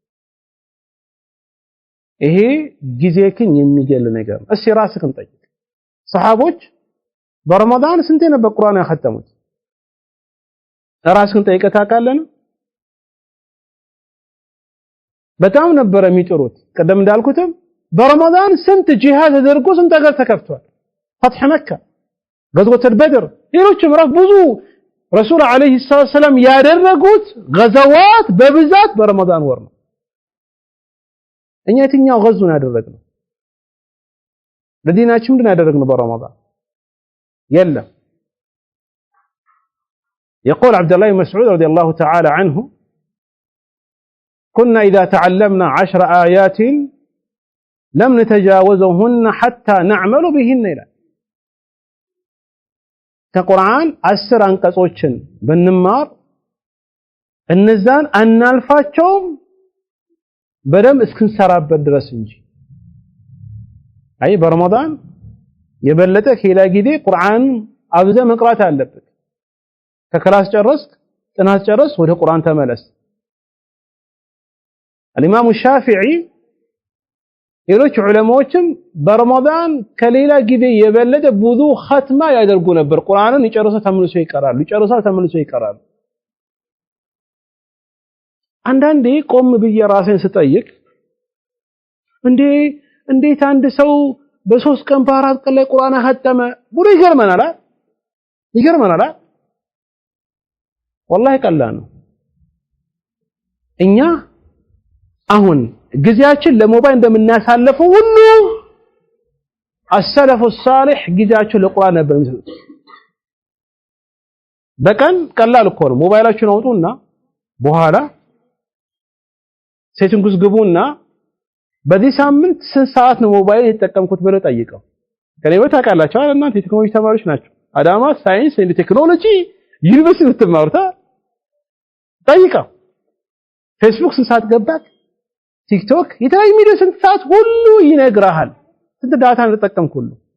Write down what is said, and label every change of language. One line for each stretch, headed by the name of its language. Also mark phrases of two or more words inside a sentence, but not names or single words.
Amharic: ይሄ ጊዜክን የሚገል ነገር እሺ ራስክን ጠይቅ ሰሃቦች በረመዳን ስንት ነበር ቁርአን ያختሙት ራስክን ጠይቀህ ታውቃለህ በጣም ነበር የሚጥሩት ቀደም እንዳልኩትም በረመዳን ስንት ጂሃድ ተደርጎ ስንት ሀገር ተከፍቷል
Arabic: فتح مكة غزوة البدر
Amharic: ሌሎችም ራስ ብዙ ረሱል አለይሂ ሰላም ያደረጉት غزوات በብዛት በረመዳን ወር ነው እኛ የትኛው غزوን ያደረግነው ለዲናችን ምንድን ያደረግነው በረመዳን የለም
Arabic: يقول عبد الله بن مسعود رضي الله تعالى عنه كنا إذا تعلمنا 10 آيات لم نتجاوزهن حتى نعمل بهن إلى
Amharic: ከቁርአን 10 አንቀጾችን ብንማር እነዛን አናልፋቸውም በደም እስክንሰራበት ድረስ እንጂ አይ በረመዳን የበለጠ ሌላ ጊዜ ቁርአን አብዘ መቅራት አለበት ከክላስ ጨረስክ ጥናት ጨረስ ወደ ቁርአን ተመለስ
Arabic: الامام الشافعي
Amharic: ሌሎች ዑለማዎችም በረመዳን ከሌላ ጊዜ የበለጠ ብዙ ختማ ያደርጉ ነበር ቁርአንን ይጨርሱ ተመልሶ ይቀራሉ ይጨርሳል ተመልሶ ይቀራሉ አንዳንዴ ቆም ብዬ ራሴን ስጠይቅ እንዴት አንድ ሰው በ3 ቀን በ4 ቀን ላይ ቁርአን ختመ ብሎ ይገርመናል والله ቀላል ነው እኛ አሁን ጊዜያችን ለሞባይል እንደምናሳልፈው ሁሉ
Arabic: السلف الصالح
Amharic: ጊዜያቸው ለቁርአን ነበር የሚሰጡት በቀን ቀላል እኮ ነው ሞባይላችሁን አውጡና በኋላ ሴቲንግስ ግቡና በዚህ ሳምንት ስንት ሰዓት ነው ሞባይል የተጠቀምኩት ብለው ጠይቀው ከሌሎች ታውቃላችሁ አይደል እናንተ ቴክኖሎጂ ተማሪዎች ናቸው አዳማ ሳይንስ ኤንድ ቴክኖሎጂ ዩኒቨርሲቲ የምትማሩት ጠይቀው ፌስቡክ ስንት ሰዓት ገባክ ቲክቶክ የተለያዩ ሚዲያ ስንት ሰዓት ሁሉ ይነግራሃል ስንት ዳታ እንደተጠቀምኩ ሁሉ